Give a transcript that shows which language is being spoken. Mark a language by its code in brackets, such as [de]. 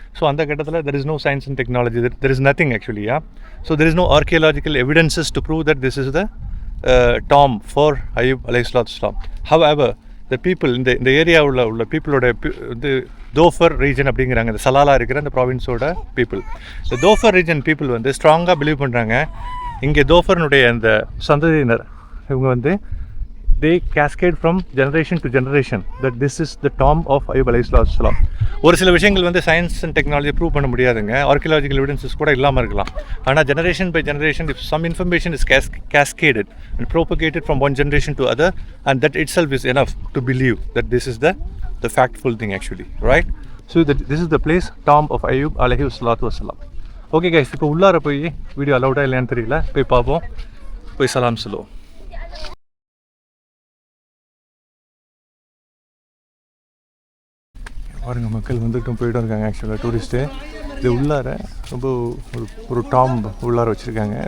[en] so [ta] அந்த கட்டத்தில் [en] There is no science and technology, there is nothing actually. So there is no archaeological evidences to prove that this is the tomb for Ayyub அலைஹிஸ்ஸலாத்து வஸ்ஸலாம். [ta] However the people, இந்த ஏரியாவில் உள்ள பீப்புளோட வந்து தோஃபர் region அப்படிங்கிறாங்க, இந்த சலாலா இருக்கிற அந்த ப்ராவின்ஸோட பீப்புள். இந்த தோஃபர் ரீஜன் பீப்புள் வந்து ஸ்ட்ராங்காக பிலீவ் பண்ணுறாங்க, இங்கே தோஃபர்னுடைய அந்த சந்ததியினர் இவங்க வந்து [en] they cascade from generation to generation that this is the tomb of Ayyub alayhissalam. [ta] ஒரு சில விஷயங்கள் வந்து சயின்ஸ் அண்ட் டெக்னாலஜி ப்ரூவ் பண்ண முடியாதுங்க, ஆர்கியலாஜிக்கல் எவிடன்சஸ் கூட இல்லாமல் இருக்கலாம். [en] ஆனால் generation by generation if some information is cascaded and propagated from one generation to other, and that itself is enough to believe that this is the factful thing actually, right? So this is the place, tomb of Ayyub alayhi salatu wassalam. [ta] Okay guys, இப்போ உள்ளார போய் video அலௌடா இல்லையான்னு தெரியல, போய் பார்ப்போம், போய் சலாம் சொல்லுவோம். பாருங்கள், மக்கள் வந்துட்டும் போய்ட்டும் இருக்காங்க. ஆக்சுவலாக டூரிஸ்ட்டு இது உள்ளார ரொம்ப ஒரு டாம்ப் உள்ளார வச்சுருக்காங்க.